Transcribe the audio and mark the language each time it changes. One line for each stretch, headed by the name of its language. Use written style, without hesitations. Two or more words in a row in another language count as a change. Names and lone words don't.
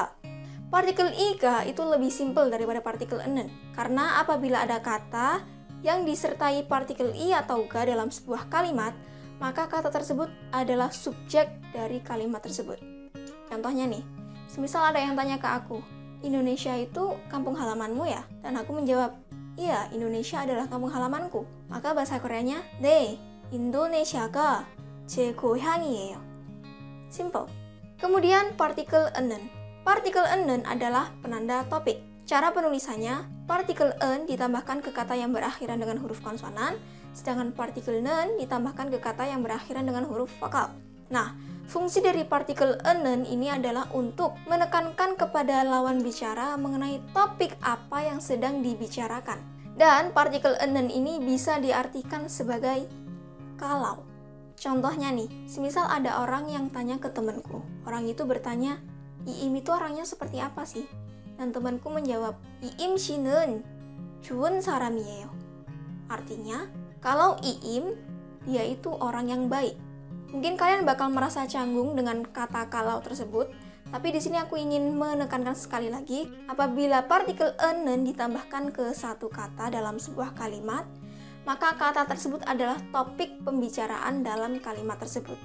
Indonesian: Partikel ika itu lebih simpel daripada partikel enen, karena apabila ada kata yang disertai partikel i atau ga dalam sebuah kalimat, maka kata tersebut adalah subjek dari kalimat tersebut. Contohnya nih, semisal ada yang tanya ke aku, Indonesia itu kampung halamanmu ya? Dan aku menjawab, iya, Indonesia adalah kampung halamanku. Maka bahasa Koreanya,
Korean: 네, 인도네시아가 제 고향이에요.
Indonesian: Simple. Kemudian partikel enen. Partikel enen adalah penanda topik. Cara penulisannya, partikel en ditambahkan ke kata yang berakhiran dengan huruf konsonan, sedangkan partikel nen ditambahkan ke kata yang berakhiran dengan huruf vokal. Nah, fungsi dari partikel enen ini adalah untuk menekankan kepada lawan bicara mengenai topik apa yang sedang dibicarakan. Dan partikel enen ini bisa diartikan sebagai kalau. Contohnya nih, semisal ada orang yang tanya ke temanku. Orang itu bertanya, Iim itu orangnya seperti apa sih? Dan temanku menjawab, Iim
Korean: 씨는 좋은 사람이에요.
Indonesian: Artinya, kalau Iim, dia itu orang yang baik. Mungkin kalian bakal merasa canggung dengan kata kalau tersebut, tapi di sini aku ingin menekankan sekali lagi, apabila partikel enen ditambahkan ke satu kata dalam sebuah kalimat, maka kata tersebut adalah topik pembicaraan dalam kalimat tersebut.